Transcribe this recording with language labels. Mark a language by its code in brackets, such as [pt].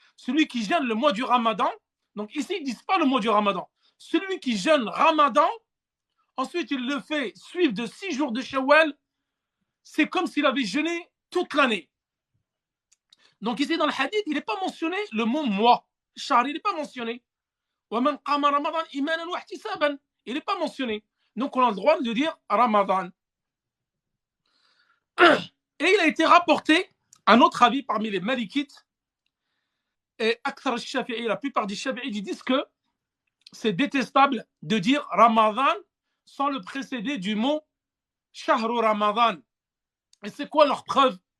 [fr] Celui qui jeûne le mois du Ramadan, donc ici ils ne disent pas le mois du Ramadan, celui qui jeûne Ramadan, ensuite il le fait suivre de 6 jours de Shawwal, c'est comme s'il avait jeûné toute l'année. Donc ici dans le hadith, il n'est pas mentionné le mot mois. Shahr, il n'est pas mentionné. [ar] وَمَنْ قَامَ رَمَضَانَ إِيمَانًا وَاحْتِسَابًا, [fr] il n'est pas mentionné. Donc on a le droit de dire Ramadan. Et il a été rapporté un autre avis parmi les Malikites, et [ar] Akthar al-Shafi'i, [fr] la plupart des Shafi'i disent que c'est détestable de dire Ramadan sans le précéder du mot Shahru Ramadan. Et c'est quoi leur preuve?